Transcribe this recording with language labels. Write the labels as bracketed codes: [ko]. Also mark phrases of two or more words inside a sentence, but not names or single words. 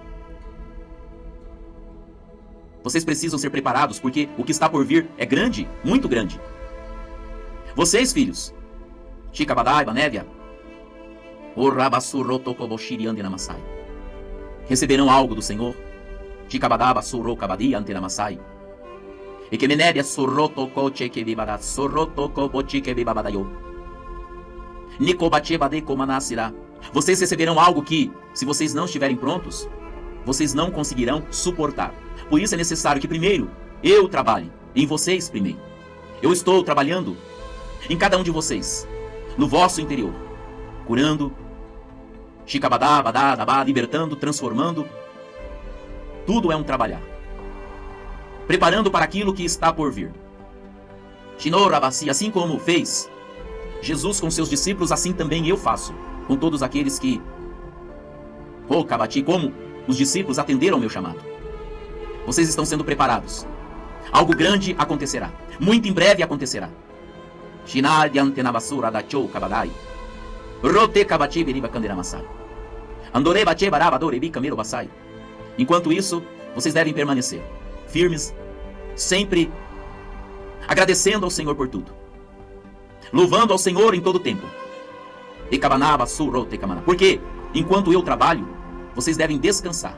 [pt] Vocês precisam ser preparados porque o que está por vir é grande, muito grande. Vocês, filhos, Shikabadai, Banébia, receberão algo do Senhor. Shikabadaba Surokabadi Antenamassai. E que Menébia Surotoko Chekebibada Surotoko Bochikebibabadayo. Nikobachebade Komanasira. Vocês receberão algo que, se vocês não estiverem prontos, vocês não conseguirão suportar. Por isso é necessário que primeiro eu trabalhe em vocês primeiro. Eu estou trabalhando em cada um de vocês, no vosso interior, curando, Shikabadá, badá, dabá, libertando, transformando. Tudo é um trabalhar. Preparando para aquilo que está por vir. Shinorabasi, assim como fez Jesus com seus discípulos, assim também eu faço com todos aqueles que, Kabati, como os discípulos atenderam ao meu chamado. Vocês estão sendo preparados. Algo grande acontecerá. Muito em breve acontecerá. Shinadi antenabasura da chou kabadai. Rote kabati beriba kanderamassai. Andore bache barabadore bi camiro basai. Enquanto isso, vocês devem permanecer firmes, sempre agradecendo ao Senhor por tudo, louvando ao Senhor em todo o tempo. Porque enquanto eu trabalho, vocês devem descansar.